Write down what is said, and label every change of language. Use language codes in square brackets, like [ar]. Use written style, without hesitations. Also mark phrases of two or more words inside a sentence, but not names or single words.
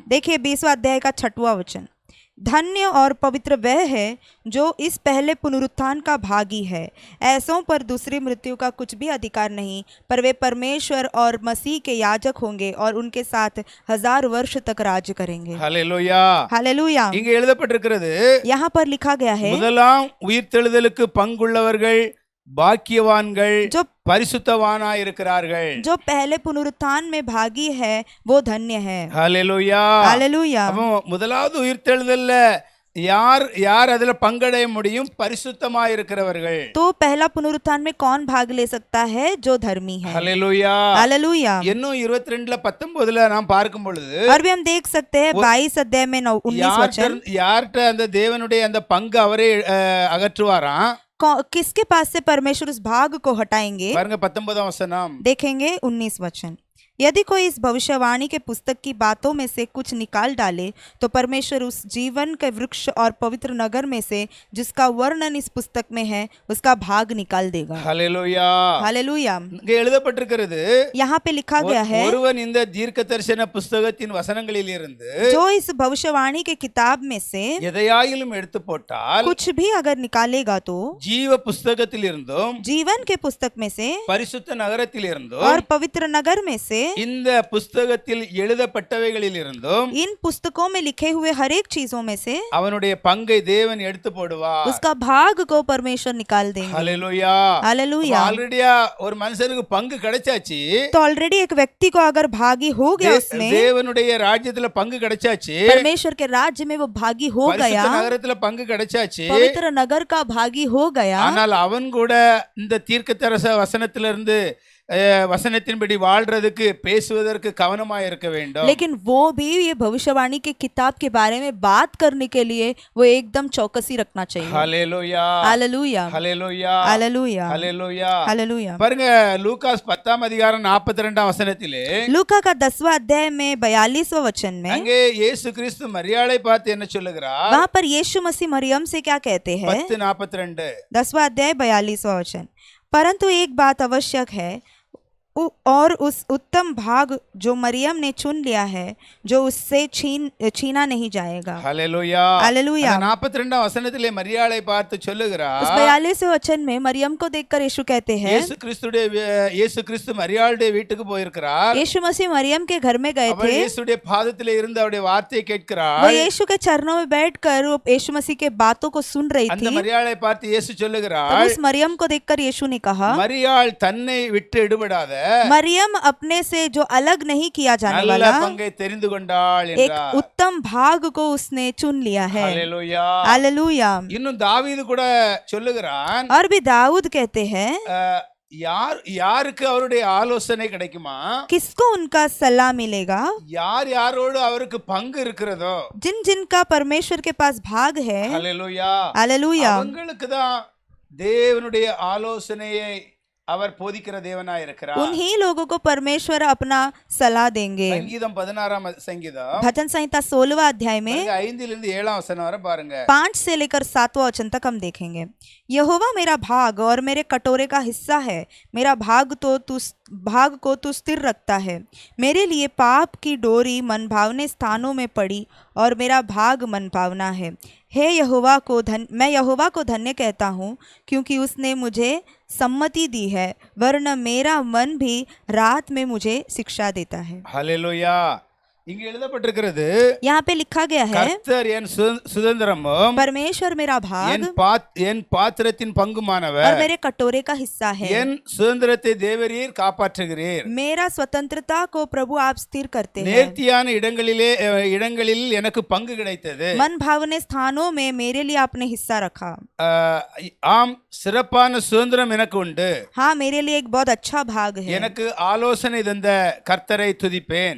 [hi] देखिए 20वां अध्याय का 6वां वचन, धन्य और पवित्र वह है जो इस पहले पुनरुत्थान का भागी है। ऐसों पर दूसरी मृत्यु का कुछ भी अधिकार नहीं, पर वे परमेश्वर और मसीह के याजक होंगे और उनके साथ 1000 वर्ष तक राज करेंगे। [ta] ஹல்லேலூயா. [hi] हालेलुया। [ta] இங்க எழுதப்பட்டிருக்கிறது, [hi] यहाँ पर लिखा गया है, [ta] முதலாம் உயிர்த்தெழுதலுக்கு பங்குள்ளவர்கள் பாக்கியவான்கள், [hi] जो [ta] பரிசுத்தவானாய் இருக்கிறார்கள். [hi] जो पहले पुनरुत्थान में भागी है वो धन्य है। [ta] ஹல்லேலூயா. [hi] हालेलुया। [ta] அப்போ முதலாவது உயிர்த்தெழுதல்ல யார் அதுல பங்கடைய முடியும்? பரிசுத்தமாய் இருக்கிறவர்கள். [hi] तो पहला पुनरुत्थान में कौन भाग ले सकता है? जो धर्मी है। [ta] ஹல்லேலூயா. [hi] हालेलुया। [ta] இன்னும் 22:19 நாம் பார்க்கும் பொழுது [hi] और भी हम देख सकते हैं 22 अध्याय में 19 वचन, [ta] யார்கிட்ட அந்த தேவனுடைய அந்த பங்கு அவரே அகற்றுவாராம். [hi] किसके पास से परमेश्वर उस भाग को हटाएंगे? [ta] பாருங்க 19ஆம் வசனம். [hi] देखेंगे 19 वचन, यदि कोई इस भविष्यवाणी के पुस्तक की बातों में से कुछ निकाल डाले तो परमेश्वर उस जीवन के वृक्ष और पवित्र नगर में से जिसका वर्णन इस पुस्तक में है उसका भाग निकाल देगा। [ta] ஹல்லேலூயா. [hi] हालेलुया। [ta] இங்க எழுதப்பட்டிருக்கிறது, [hi] यहाँ पे लिखा गया है, [ta] ஒருவன் இந்த தீர்க்கதரிசன புஸ்தகத்தின் வசனங்களில் இருந்து [hi] जो इस भविष्यवाणी के किताब में से [ta] எதையாயிலும் எடுத்து போட்டால் [hi] कुछ भी अगर निकालेगा तो [ta] ஜீவ புஸ்தகத்தில் இருந்தும் [hi] जीवन के पुस्तक में से [ta] பரிசுத்த நகரத்தில் இருந்தும் [hi] और पवित्र नगर में से [ta] இந்த புஸ்தகத்தில் எழுதப்பட்டவைகளில் இருந்தும் [hi] इन पुस्तकों में लिखे हुए हर एक चीजों में से [ta] அவனுடைய பங்கை தேவன் எடுத்து போடுவார். [hi] उसका भाग को परमेश्वर निकाल देंगे। [ta] ஹல்லேலூயா. [hi] हालेलुया। [ta] ஆல்ரெடியா ஒரு மனுஷனுக்கு பங்கு கிடைச்சாச்சு. [hi] तो ऑलरेडी एक व्यक्ति को अगर भागी हो गया, उसमें [ta] தேவனுடைய ராஜ்யத்துல பங்கு கிடைச்சாச்சு. [hi] परमेश्वर के राज्य में वो भागी हो गया, [ta] பரிசுத்த நகரத்துல பங்கு கிடைச்சாச்சு. [hi] पवित्र नगर का भागी हो गया, [ta] ஆனால் அவன் கூட இந்த தீர்க்கதரிசன வசனத்திலிருந்து வசனத்தின்படி வாழ்றதுக்கு பேசுவதற்கு கவனமாக இருக்க வேண்டும். [hi] लेकिन वो भी ये भविष्यवाणी के किताब के बारे में बात करने के लिए वो एकदम चौकसी रखना चाहिए। [ta] ஹல்லேலூயா. [hi] हालेलुया। [ta] ஹல்லேலூயா. [hi] हालेलुया। [ta] ஹல்லேலூயா. [hi] हालेलुया। [ta] பாருங்க, லூகாஸ் 10ஆம் அதிகாரம் 42ஆம் வசனத்திலே [hi] लूका का 10वां अध्याय में 42वां वचन में [ta] அங்கே இயேசு கிறிஸ்து மரியாளை பார்த்து என்ன சொல்லுகிறார்? [hi] वहां पर यीशु मसीह मरियम से क्या कहते हैं? 10:42 10वां अध्याय 42वां वचन, परंतु एक बात आवश्यक है और उस उत्तम भाग जो मरियम ने चुन लिया है जो उससे छीना नहीं जाएगा। [ta] ஹல்லேலூயா. [hi] हालेलुया। [ta] 42ஆம் வசனத்திலே மரியாளை பார்த்து சொல்லுகிறார். [hi] उस 42वें वचन में मरियम को देखकर यीशु कहते हैं, [ta] இயேசு கிறிஸ்து மரியாளுடைய வீட்டுக்கு போயிருக்கிறார். [hi] यीशु मसीह मरियम के घर में गए थे, [ta] இயேசுடைய பாதத்திலே இருந்து அவருடைய வார்த்தையை கேட்கிறார். [hi] वो यीशु के चरणों में बैठकर यीशु मसीह के बातों को सुन रही [ta] அந்த [hi] थी। [ta] மரியாளை பார்த்து இயேசு சொல்லுகிறார், [hi] तब उस मरियम को देखकर यीशु ने कहा, [ta] மரியாள் தன்னை விட்டு எடுபடாத [hi] मरियम अपने से जो अलग नहीं किया जाने [ta] நல்ல [hi] वाला [ta] பங்கை தெரிந்து கொண்டாள் [hi] एक [ta] என்றார். [hi] उत्तम भाग को उसने चुन लिया है। [ta] ஹல்லேலூயா. [hi] हालेलुया। [ta] இன்னும் தாவீது கூட சொல்லுகிறான், [hi] और भी दाऊद कहते हैं, [ta] யாருக்கு அவருடைய ஆலோசனை கிடைக்குமா? [hi] किसको उनका सलाह मिलेगा? [ta] யாரோடு அவருக்கு பங்கு இருக்கிறதோ, [hi] जिन जिनका परमेश्वर के पास भाग है, [ta] ஹல்லேலூயா, [hi] हालेलुया, [ta] அவங்களுக்கு தான் தேவனுடைய ஆலோசனையை அவர் போதிக்கிற தேவனாய் இருக்கிறார். [hi] उन्हीं लोगों को परमेश्वर अपना सलाह देंगे। [ta] சங்கீதம் 16ஆம் சங்கீதம் [hi] भजन संहिता 16वां अध्याय में [ta] 5 7ஆம் वचन वரை பாருங்க. [hi] 5 से लेकर 7वां वचन तक हम देखेंगे। यहोवा मेरा भाग और मेरे कटोरे का हिस्सा है, मेरा भाग को तू स्थिर रखता है। मेरे लिए पाप की डोरी मनभावने स्थानों में पड़ी और मेरा भाग मनभावना है। हे यहोवा को मैं यहोवा को धन्य कहता हूँ क्योंकि उसने मुझे सम्मति दी है, वरन मेरा मन भी रात में मुझे शिक्षा देता है। [ta] ஹல்லேலூயா. இங்க எழுதப்பட்டிருக்கிறது, [hi] यहाँ पे लिखा गया है, [ta] கர்த்தர் என் சுதந்திரமும் [hi] परमेश्वर मेरा भाग [ta] என் பாத்திரத்தின் பங்குமானவர், [hi] और मेरे कटोरे का हिस्सा है। [ta] என் சுதந்திரத்தை தேவரீர் காப்பாற்றுகிறீர். [hi] मेरा स्वतंत्रता को प्रभु आप स्थिर करते हैं। [ta] நேர்த்தியான இடங்களில் எனக்கு பங்கு கிடைத்தது. [hi] मन भावने स्थानों में मेरे लिए आपने हिस्सा रखा। [ta] ஆம், சிறப்பான சுதந்திரம் எனக்கு உண்டு. [hi] हाँ, मेरे लिए एक बहुत अच्छा भाग है। [ta] எனக்கு ஆலோசனை தந்த கர்த்தரை துதிப்பேன்.